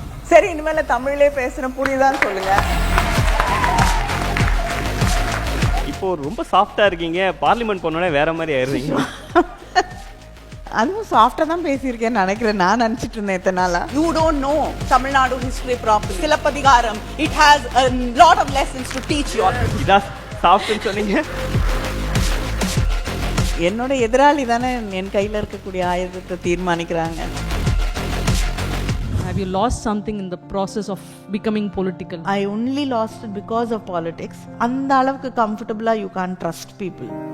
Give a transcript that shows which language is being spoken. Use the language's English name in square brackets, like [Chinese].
[Tamil] சரி, இனிமேல தமிழ்லே பேசுற புரியுதான்னு சொல்லுங்க. இப்போ ரொம்ப சாஃப்டா இருக்கீங்க, பார்லிமெண்ட் போனோடனே வேற மாதிரி ஆயிடுறீங்க. அதுவும் சாஃப்டா தான் பேசியிருக்கேன்னு நினைக்கிறேன். நான் நினைச்சிட்டு இருந்தேன் இத்தனை நாளா. [English] You don't know Tamil Nadu history properly. Silappatikaram, it has a lot of lessons to teach you all. [Tamil] இதான் சாஃப்ட்னு சொன்னீங்க. என்னோட எதிராளி தானே என் கையில் இருக்கக்கூடிய ஆயுதத்தை தீர்மானிக்கிறாங்க. [English] Have you lost something in the process of becoming political? I only lost it because of politics. [Tamil] அந்த அளவுக்கு கம்ஃபர்டபுளாக [English] you can't trust people.